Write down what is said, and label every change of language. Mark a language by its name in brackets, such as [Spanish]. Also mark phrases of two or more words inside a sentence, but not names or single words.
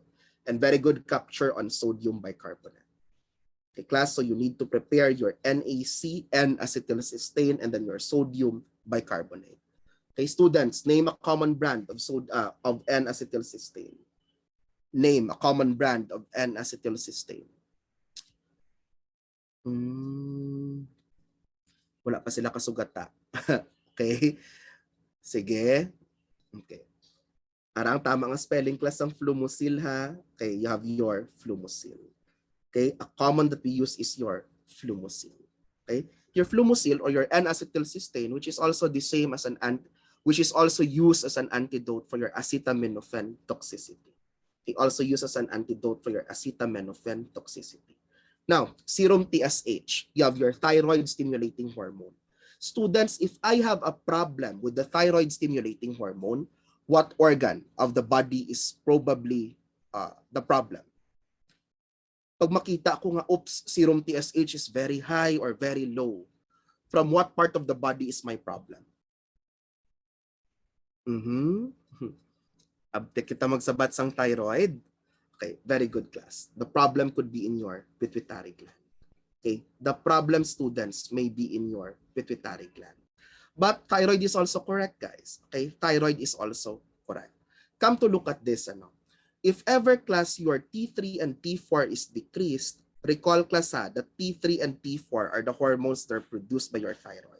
[English] And very good capture on sodium bicarbonate. Okay, class, so you need to prepare your NAC, N-acetylcysteine, and then your sodium bicarbonate. Okay, students, name a common brand of N-acetylcysteine. Name a common brand of N-acetylcysteine. [Hiligaynon] Hmm, wala pa sila kasugata. [English] Okay? Sige. Okay. [Hiligaynon] Arang tama nga [English] spelling class [Hiligaynon] ng flumosil ha. [English] Okay, you have your flumosil. Okay, a common that we use is your flumosil. Okay, your flumosil or your N-acetylcysteine, which is also the same as which is also used as an antidote for your acetaminophen toxicity. It also used as an antidote for your acetaminophen toxicity. Now, serum TSH, you have your thyroid stimulating hormone. Students, if I have a problem with the thyroid stimulating hormone, what organ of the body is probably the problem? [Hiligaynon] Pag makita ko nga, [English] oops, serum TSH is very high or very low, from what part of the body is my problem? [Hiligaynon] Abtek kita magsabat sang thyroid. [English] Okay, very good class. The problem could be in your pituitary gland. Okay, the problem, students, may be in your pituitary gland. But thyroid is also correct, guys. Okay, thyroid is also correct. Come to look at this, ano. If ever, class, your T3 and T4 is decreased, recall, class, that T3 and T4 are the hormones that are produced by your thyroid.